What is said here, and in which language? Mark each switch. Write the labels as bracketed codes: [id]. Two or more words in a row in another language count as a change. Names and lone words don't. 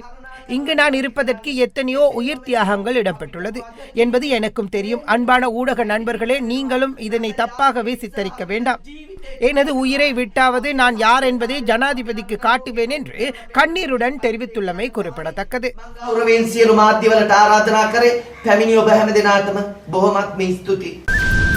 [ta] இங்கு நான் இருப்பதற்கு எத்தனையோ உயிர் தியாகங்கள் இடம்பெற்றுள்ளது என்பது எனக்கும் தெரியும். அன்பான ஊடக நண்பர்களே, நீங்களும் இதனை தப்பாகவே சித்தரிக்க வேண்டாம். எனது உயிரை விட்டாவது நான் யார் என்பதை ஜனாதிபதிக்கு காட்டுவேன் என்று கண்ணீருடன் தெரிவித்துள்ளமை குறிப்பிடத்தக்கது. [si] ගෞරවයෙන් සියලු මාධ්‍යවලට ආරාධනා කරේ පැමිණි ඔබ හැම දිනාටම බොහොමත්ම ස්තුතියි.